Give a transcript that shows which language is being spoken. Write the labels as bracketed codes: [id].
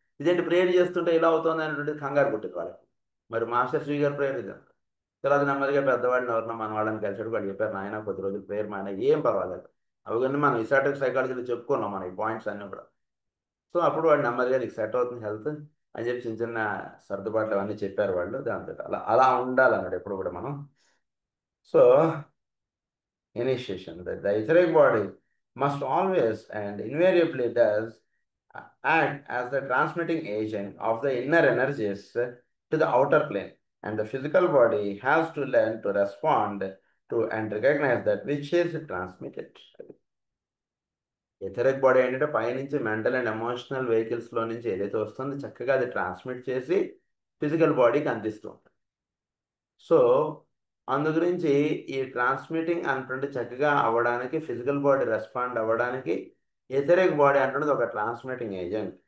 [te] ఇదేంటి ప్రేయర్ చేస్తుంటే ఇలా అవుతుంది అనేటువంటిది కంగారు పుట్టింది వాళ్ళకి. మరి మాస్టర్ శ్రీ గారు ప్రేయర్ ఇద్దాం తర్వాత నెమ్మదిగా పెద్దవాళ్ళని ఎవరినో మన వాళ్ళని కలిసాడు, వాళ్ళు చెప్పారు నాయన కొద్ది రోజులు ప్రేయర్ మాయన ఏం పర్వాలేదు. అవన్నీ మనం ఇసాటిక్ సైకాలజీలో చెప్పుకున్నాం మన ఈ పాయింట్స్ అన్నీ కూడా. సో అప్పుడు వాడు నెమ్మదిగా నీకు సెట్ అవుతుంది హెల్త్ అని చెప్పి చిన్న చిన్న సర్దుబాట్లు అవన్నీ చెప్పారు వాళ్ళు. దాంతో అలా అలా ఉండాలన్నాడు ఎప్పుడు కూడా మనం. [en] So initiation. The etheric body must always and invariably does act as the transmitting agent of the inner energies to the outer plane, and the physical body has to learn to respond to and recognize that which is transmitted. [te] Etheric body ఏంటంటే పైనుంచి mental and emotional వెహికల్స్లో నుంచి ఏదైతే వస్తుందో చక్కగా అది transmit చేసి physical బాడీకి అందిస్తుంది. సో అందు గురించి ఈ ట్రాన్స్మిటింగ్ అంటుంటే చక్కగా అవ్వడానికి, ఫిజికల్ బాడీ రెస్పాండ్ అవ్వడానికి ఎథరిక్ బాడీ అంటున్నది ఒక ట్రాన్స్మిటింగ్ ఏజెంట్.